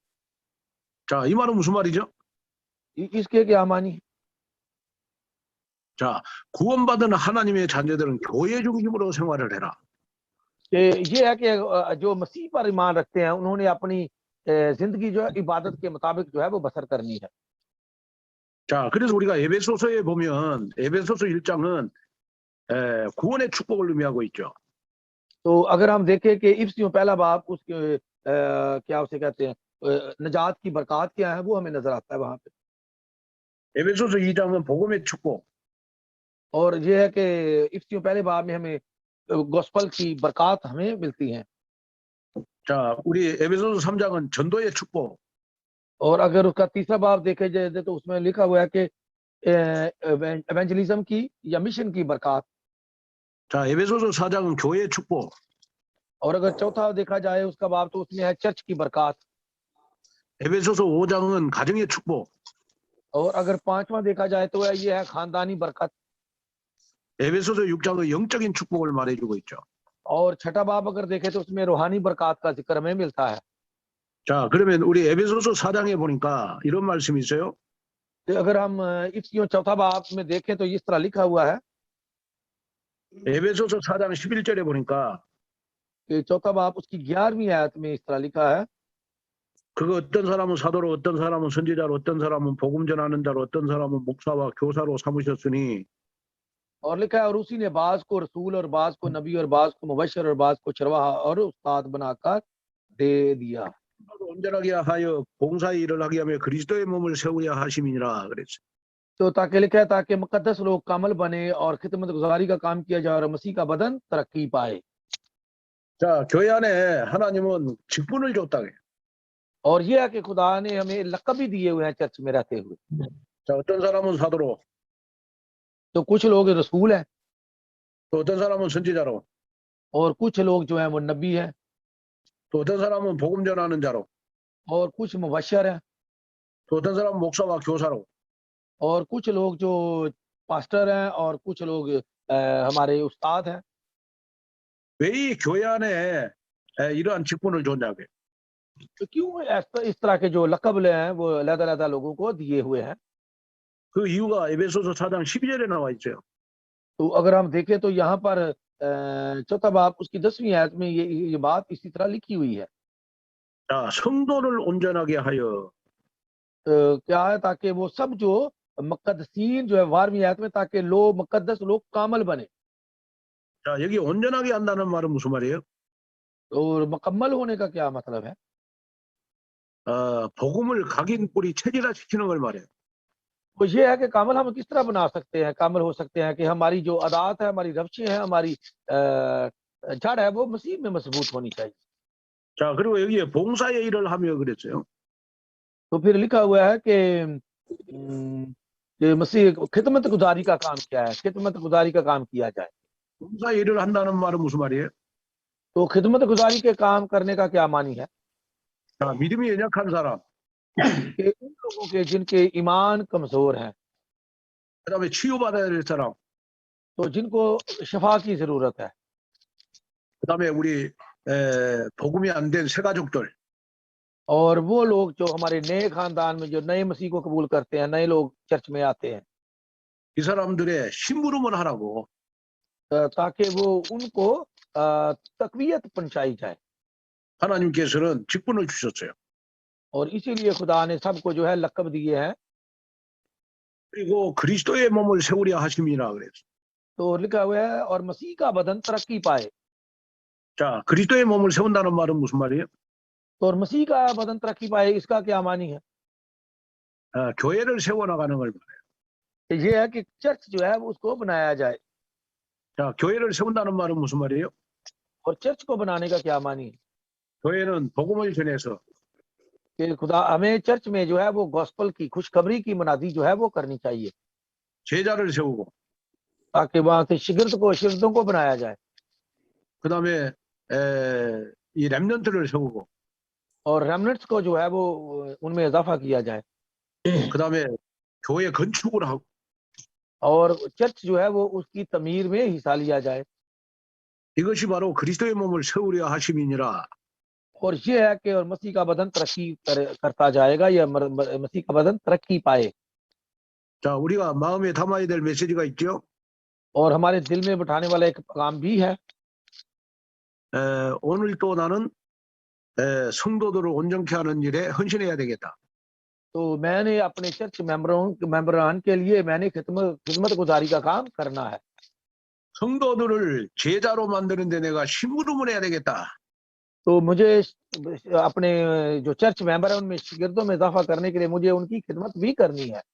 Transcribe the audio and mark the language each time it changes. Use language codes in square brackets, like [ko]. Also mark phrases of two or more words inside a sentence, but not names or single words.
[ko] 자, 이 말은 무슨 말이죠? [ur] اس کے کیا معنی ہے? [ko] 자, 구원받은 하나님의 자녀들은 교회 중심으로 생활을 해라. [ur] یہ ہے کہ جو مسیح پر ایمان رکھتے ہیں انہوں نے اپنی زندگی جو ہے عبادت کے مطابق جو ہے وہ بسر کرنی ہے. [ko] 자, 그래서 우리가 에베소서에 보면 에베소서 1장은 구원의 축복을 의미하고 있죠. [ur] تو اگر ہم دیکھیں کہ افسیوں پہلا باب اس کے کیا اسے کہتے ہیں نجات کی برکت کیا ہے وہ ہمیں نظر آتا ہے وہاں پہ. [ko] 에베소서 2장은 복음의 축복. [ur] اور یہ ہے کہ افسیوں پہلے باب میں ہمیں گوسپل کی برکت ہمیں ملتی ہیں. [ko] 자, 우리 에베소서 3장은 전도의 축복. [ur] اور اگر اس کا تیسرا باب دیکھے جائے تو اس میں لکھا ہوا ہے کہ ایونجلزم کی یا مشن کی برکت. [ko] 자, 에베소서 4장은 교회의 축복. [ur] اور اگر چوتھا دیکھا جائے اس کا باب تو اس میں ہے چرچ کی برکت. [ko] 에베소서 5장은 가정의 축복. [ur] اور اگر پانچواں دیکھا جائے تو یہ ہے خاندانی برکت. [ko] 에베소서 6장은 영적인 축복을 말해주고 있죠. [ur] اور چھٹا باب اگر دیکھے تو اس میں روحانی برکت کا ذکر ہمیں ملتا ہے. [ko] 자, 그러면 우리 에베소서 4장에 보니까 이런 말씀이 있어요. [ur] تو اگر ہم افسیوں چوتھا باب میں دیکھیں تو اس طرح لکھا ہوا ہے [ko] 에베소서 4장 11절에 보니까 [ur] کہ چوتھا باب اس کی گیارہویں آیت میں اس طرح لکھا ہے [ko] 그거 어떤 사람은 사도로 어떤 사람은 선지자로 어떤 사람은 복음 전하는 자로 어떤 사람은 목사와 교사로 삼으셨으니 [ur] اور لکھا ہے اور اسی نے بعض کو رسول اور بعض کو نبی اور بعض کو مبشر اور بعض کو چرواہا اور استاد بنا کر دے دیا. [ko] 온전하게 하여 봉사의 일을 하게 하며 그리스도의 몸을 세우려 하심이니라 그랬어요. [ur] تو تاکہ لکھا ہے تاکہ مقدس لوگ کامل بنے اور خدمت گزاری کا کام کیا جائے اور مسیح کا بدن ترقی پائے. [ko] 자, 교회 안에 하나님은 직분을 줬다. [ur] اور یہ ہے کہ خدا نے ہمیں لقب بھی دیے ہوئے ہیں چرچ میں رہتے ہوئے. [ko] 자, 어떤 사람은 사도로, [ur] تو کچھ لوگ رسول ہیں [ko] 또 어떤 사람은 선지자로, [ur] اور کچھ لوگ جو ہیں وہ نبی ہیں [ko] 또 어떤 사람은 복음 전하는 자로, [ur] اور کچھ مبشر ہیں [ko] 또 어떤 사람은 목사와 교사로. [ur] اور کچھ لوگ جو پاسٹر ہیں اور کچھ لوگ ہمارے استاد ہیں. [ko] 왜 이 교회 안에 이러한 직분을 줬냐고요. [ur] تو کیوں اس طرح کے جو لقب ہیں وہ الگ الگ لوگوں کو دیے ہوئے ہیں. [ko] 그 이유가 에베소서 4장 12절에 나와 있어요. [ur] تو اگر ہم دیکھیں تو یہاں پر چوتھا باب اس کی دسویں آیت میں یہ بات اسی طرح لکھی ہوئی ہے. [ko] 자, 성도를 온전하게 하여 [ur] کیا ہے تاکہ وہ سب جو مقدسین جو ہے بارہویں آیت میں تاکہ لوگ مقدس لوگ کامل بنے. [ko] 자, 여기 온전하게 한다는 말은 무슨 말이에요? [ur] اور مکمل ہونے کا کیا مطلب ہے? [ko] 복음을 각인 뿌리 체질화시키는 걸 말해요. [ur] تو یہ ہے کہ کامل ہم کس طرح بنا سکتے ہیں، کامل ہو سکتے ہیں کہ ہماری جو عادات ہے، ہماری روشیں ہیں، ہماری جڑ ہے وہ مسیح میں مضبوط ہونی چاہیے. [ko] 자, 그리고 여기에 봉사의 일을 하며 그랬어요. [ur] تو پھر لکھا ہوا ہے کہ مسیح خدمت گزاری کا کام کیا ہے، خدمت گزاری کا کام کیا جائے. [ko] 봉사의 일을 한다는 말은 무슨 말이에요? [ur] تو خدمت گزاری کے کام کرنے کا کیا معنی ہے? [ko] 자, 믿음이 연약한 사람, [ur] کہ ان لوگوں کے جن کے ایمان کمزور ہیں, [ko] 그다음에 치유받아야 될 사람, [ur] تو جن کو شفا کی ضرورت ہے, [ko] 그다음에 우리 복음이 안 된 새 가족들, [ur] اور وہ لوگ جو ہمارے نئے خاندان میں جو نئے مسیح کو قبول کرتے ہیں، نئے لوگ چرچ میں آتے ہیں, [ko] 이 사람들의 심부름을 하라고. [ur] تاکہ وہ ان کو تقویت پہنچائی جائے. [ko] 하나님께서는 직분을 주셨어요. [ur] اور اسی لیے خدا نے سب کو جو ہے لقب دیے ہیں. [ko] 그리고 그리스도의 몸을 세우려 하심이라 그랬어요. [ur] تو لکھا ہوا ہے اور مسیح کا بدن ترقی پائے. [ko] 자, 그리스도의 몸을 세운다는 말은 무슨 말이에요? [ur] تو اور مسیح کا بدن ترقی پائے، اس کا کیا معنی ہے? [ko] 교회를 세워나가는 걸 말해요. [ur] یہ ہے کہ چرچ جو ہے اس کو بنایا جائے. [ko] 자, 교회를 세운다는 말은 무슨 말이에요? [ur] اور چرچ کو بنانے کا کیا معنی ہے? [ko] 교회는 복음을 전해서 [ur] کہ خدا ہمیں چرچ میں جو ہے وہ گوسپل کی خوشخبری کی منادی جو ہے وہ کرنی چاہیے, [ko] 제자를 세우고, [ur] تاکہ وہاں سے شاگردوں کو بنایا جائے, [ko] 그다음에 이 렘넌트를 세우고, [ur] اور ریمننٹس کو جو ہے وہ ان میں اضافہ کیا جائے, [ko] 그다음에 교회 건축을 하고, [ur] اور چرچ جو ہے وہ اس کی تعمیر میں حصہ لیا جائے. [ko] 이것이 바로 그리스도의 몸을 세우려 하심이니라. [ur] اور یہ ہے کہ اور مسیح کا بدن ترقی کرتا جائے گا، یا مسیح کا بدن ترقی پائے. [ko] 자, 우리가 마음에 담아야 될 메시지가 있죠. [ur] اور ہمارے دل میں بٹھانے والا ایک پیغام بھی ہے. [ko] 오늘 또 나는 성도들을 온전케 하는 일에 헌신해야 되겠다. [ur] تو میں نے اپنے [en] church members [ur] کے لیے میں نے خدمت گزاری کا کام کرنا ہے. [ko] 성도들을 제자로 만드는 데 내가 심부름을 해야 되겠다. [ur] تو مجھے اپنے جو [en] church member [ur] ہے ان میں شاگردوں میں اضافہ کرنے کے لیے مجھے ان کی خدمت بھی کرنی ہے.